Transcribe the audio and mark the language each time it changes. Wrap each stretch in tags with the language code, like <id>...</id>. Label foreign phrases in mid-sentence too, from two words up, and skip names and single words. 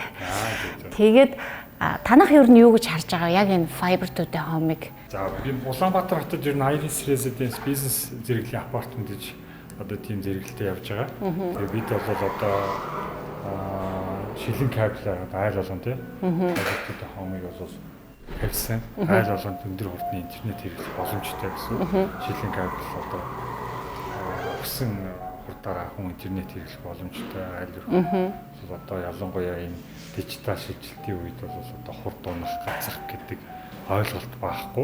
<mn>Тэгээд танах ер нь юу гэж харж байгаа яг энэ</mn> <en>Fiber to the Home-</en> <mn>ыг? За би Улаанбаатар хотод ер нь Iris Residence бизнес зэрэглэлийн апартмент гэж одоо тийм зэрэглэлтэй явж байгаа. Тэгээ бид бол одоо шилэн кабель айл болгон тий.</mn> <en>Fiber to the Home-</en> <mn>ыг бол тавьсан. Айл болгонд өндөр хурдны интернет хэрэглэх боломжтой гэсэн. Шилэн кабель одоо өгсөн хурдаараа хүн интернет хэрэглэх боломжтой айл руу. Одоо ялангуяа энэ дижитал шилжилтийн үед бол одоо хурд унах, гацах гэдэг ойлголт байхгүй.</mn>